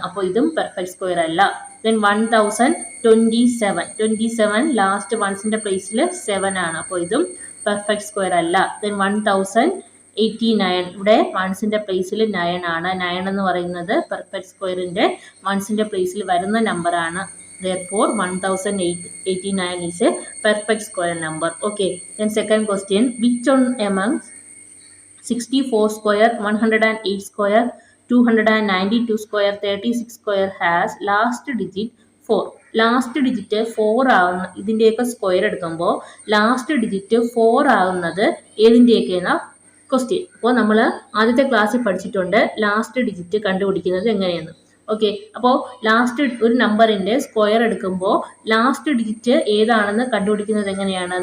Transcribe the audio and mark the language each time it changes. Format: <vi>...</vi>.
<ml>അപ്പോൾ ഇതും perfect square അല്ല. ദെൻ 1027 ലാസ്റ്റ് വൺസിൻ്റെ പ്ലേസിൽ 7 ആണ്. അപ്പോൾ ഇതും പെർഫെക്റ്റ് സ്ക്വയർ അല്ല. ദെൻ 1089, ഇവിടെ വൺസിൻ്റെ പ്ലേസിൽ 9 ആണ്. 9 എന്ന് പറയുന്നത് പെർഫെക്റ്റ് സ്ക്വയറിൻ്റെ വൺസിൻ്റെ പ്ലേസിൽ വരുന്ന നമ്പറാണ്.</ml> <en>Therefore 1089 is a perfect square number. Okay, then second question, which one among 64 square, 108 square, 292 square, 36 square has last digit 4?</en> <ml>Last digit 4 ആവുന്ന ഇതിൻ്റെയൊക്കെ സ്ക്വയർ എടുക്കുമ്പോൾ ലാസ്റ്റ് ഡിജിറ്റ് 4 ആവുന്നത് ഏതിൻ്റെയൊക്കെയാണ് ക്വസ്റ്റ്യൻ. അപ്പോൾ നമ്മൾ ആദ്യത്തെ ക്ലാസ്സിൽ പഠിച്ചിട്ടുണ്ട് ലാസ്റ്റ് ഡിജിറ്റ് കണ്ടുപിടിക്കുന്നത് എങ്ങനെയാണ്. ഓക്കെ, അപ്പോൾ ലാസ്റ്റ് ഒരു നമ്പറിൻ്റെ സ്ക്വയർ എടുക്കുമ്പോൾ ലാസ്റ്റ് ഡിജിറ്റ് ഏതാണെന്ന് കണ്ടുപിടിക്കുന്നത് എങ്ങനെയാണ്?</ml>